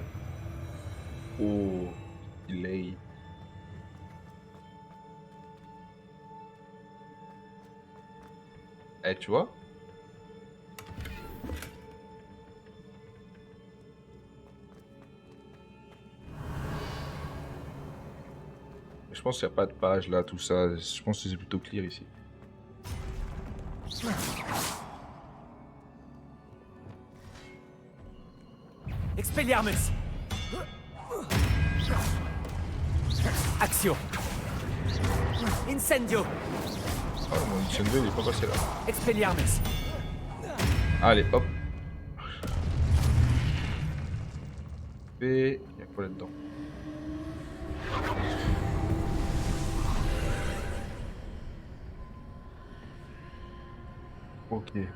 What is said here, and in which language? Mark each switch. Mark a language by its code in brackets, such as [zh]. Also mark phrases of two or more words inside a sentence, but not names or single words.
[fr] Oh, delay. Eh, tu vois? Je pense qu'il n'y a pas de page là, tout ça. Je pense que c'est plutôt clear ici. Expelliarmus. Axio. Incendio. Ah, mon Incendio il est pas passé là. Expelliarmus. Allez, hop. Et il y a quoi là-dedans? Ok.